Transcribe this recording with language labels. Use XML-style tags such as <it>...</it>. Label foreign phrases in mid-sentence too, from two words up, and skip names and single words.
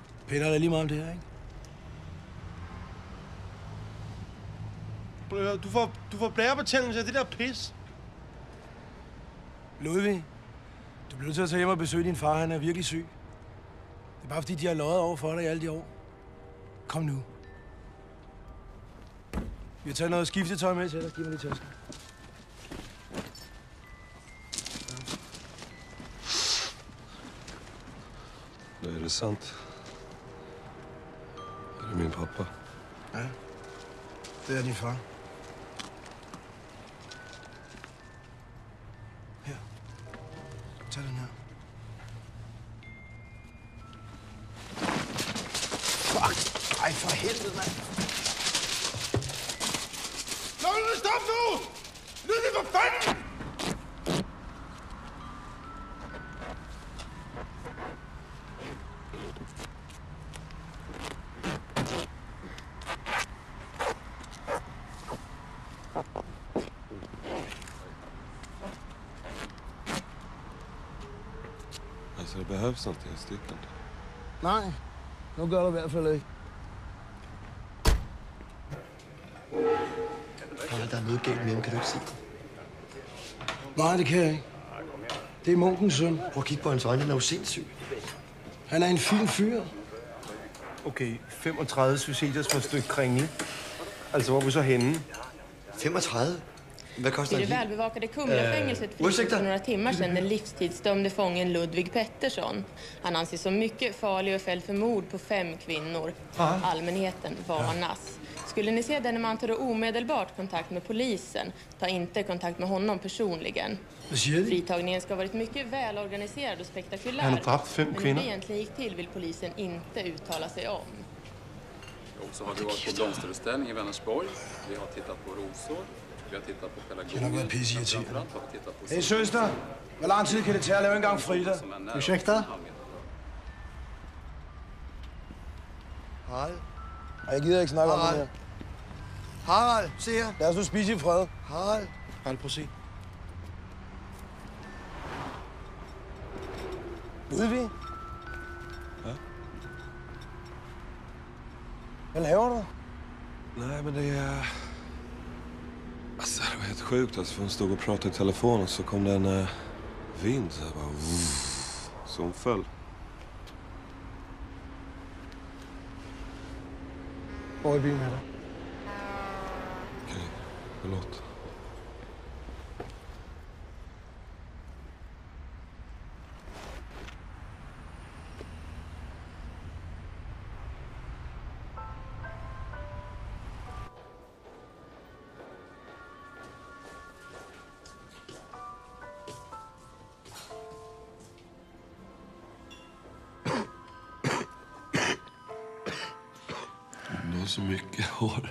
<da>Peter er lige meget om det her, ikke? Du får blærebetændelse af det der pis. Ludvig, du bliver nødt til at tage hjem og besøge din far. Han er virkelig syg. Det er bare fordi, de har løjet over for dig i alle de år. Kom nu. Vi har taget noget skiftetøj med til dig. Giv mig lige tasken.</da> <sv>Nej, är det sant? Är det min pappa?</sv> <da>Ja, det er din far. Her. Tag den her. Fuck! Ej, for helvede, mand! Stop nu! Ludvig, for fanden!</da> <sv>Alltså, det behövs inte i stycken.</sv> <da>Nej, nu gør du i hvert fald ikke. Der er noget galt med ham, kan du ikke se? Nej, det kan jeg ikke. Det er munkens søn. Prøv at kigge på hans øjne, han er jo sindssyg. Han er en fin fyr. Okay, 35 suicider for et stykke kringle. Altså, hvor er vi så henne?</da> <sv>35? Vad kostar I det det? välbevakade Kumlafängelset frigavs för några timmar sedan den livstidsdömde fången Ludvig Pettersson. Han anses som mycket farlig och fälld för mord på 5 kvinnor. Allmänheten varnas. Skulle ni se denne man ta omedelbart kontakt med polisen. Ta inte kontakt med honom personligen. Fritagningen ska ha varit mycket välorganiserad och spektakulär.</sv> <da>Han har dræbt 5</da> <sv>Men hur</sv> <da>kvinder.</da> <sv>det egentligen gick till vill polisen inte uttala sig om. Och så har vi varit på blomsterutställning i Vänersborg. Vi har tittat på rosor. Vi har tittat på pelargoner.</sv> <da>Det har været pisseirriterende.</da> <sv>Framförallt har vi tittat på</sv> <da>Hey, søster. Hvor lang tid kan det tage at lave en gang Frida?</da> <sv>Ursäkta? Harald?</sv> <da>Jeg gider ikke snakke om det her. Harald, se her. Lad os nu spise i fred. Harald. Harald, prøv at se. Ludvig? Ja? Hvad laver du?</da> <sv>Nej, men det är... Alltså, det var helt sjukt. Alltså, för hon stod och pratade i telefon och så kom det en vind så här bara... Så hon föll.</sv> <da>Hvor i bilen er der?</da> <sv>Okej, förlåt. Du har så mycket hår.</sv>